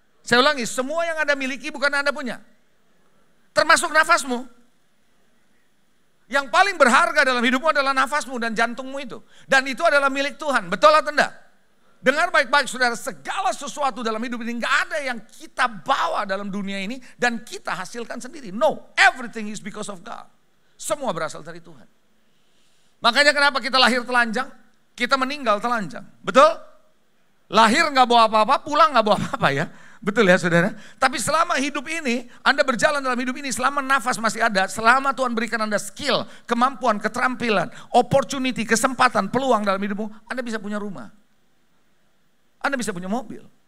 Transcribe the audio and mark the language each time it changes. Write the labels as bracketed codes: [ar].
[id] Saya ulangi, semua yang Anda miliki bukan Anda punya. Termasuk nafasmu. Yang paling berharga dalam hidupmu adalah nafasmu dan jantungmu itu. Dan itu adalah milik Tuhan. Betul atau enggak? Dengar baik-baik saudara, segala sesuatu dalam hidup ini nggak ada yang kita bawa dalam dunia ini dan kita hasilkan sendiri. [en] No, everything is because of God. [id] Semua berasal dari Tuhan. Makanya kenapa kita lahir telanjang, kita meninggal telanjang. Betul? Lahir nggak bawa apa-apa, pulang nggak bawa apa-apa ya. Betul ya saudara? Tapi selama hidup ini, Anda berjalan dalam hidup ini, selama nafas masih ada, selama Tuhan berikan Anda skill, kemampuan, keterampilan, opportunity, kesempatan, peluang dalam hidupmu, Anda bisa punya rumah. Anda bisa punya mobil.